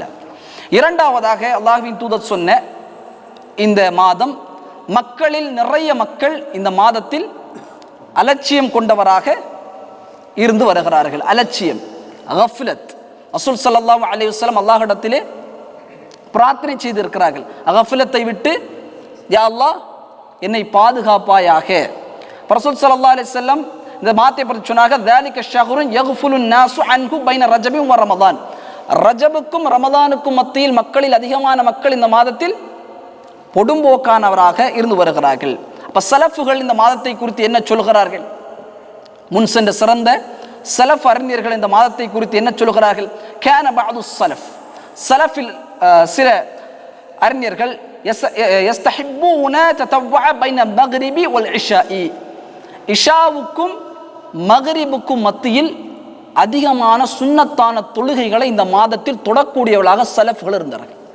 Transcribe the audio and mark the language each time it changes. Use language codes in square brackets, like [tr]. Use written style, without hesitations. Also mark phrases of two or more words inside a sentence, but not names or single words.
[ta] இரண்டாவதாக அல்லாஹ்வின் தூதர் சொன்ன இந்த மாதம், மக்களில் நிறைய மக்கள் இந்த மாதத்தில் அலட்சியம் கொண்டவராக இருந்து வருகிறார்கள். அலட்சியம், கஃப்லத். ரசூல் [ar] صلى الله عليه وسلم [ta] அல்லாஹ்விடத்திலே பிரார்த்தனை செய்திருக்கிறார்கள், கஃப்லத்தை விட்டு [ar] يا الله [ta] என்னை பாதுகாப்பாயாக. ரசூல் [ar] صلى الله عليه وسلم [ta] இந்த மாதத்தை பற்றி சொன்னாங்க, [ar] ذلك الشهر يغفل الناس عنه بين رجب ورمضان. [ta] ரஜபுக்கும் ரமலானுக்கும் மத்தியில் மக்களில் அதிகமான மக்கள் இந்த மாதத்தில் பொடும்போக்கானவராக இருந்து வருகிறார்கள். அப்ப சலஃபுகள் இந்த மாதத்தை குறித்து என்ன சொல்கிறார்கள்? முன் சென்ற சிறந்த சலஃப் அறிஞர்கள் இந்த மாதத்தை குறித்து என்ன சொல்கிறார்கள்? [ar] كان بعض سلف, [ta] சலஃபில் சில அறிஞர்கள் [ar] يستحبون التطوع بين المغرب والعشاء, [ta] இஷாவுக்கும் மக்ரிபுக்கும் மத்தியில் அதிகமான சுன்னத்தான தொழுகைகளை இந்த மாதத்தில் தொடக்கூடியவர்களாக சலஃப்கள் இருந்தார்கள்.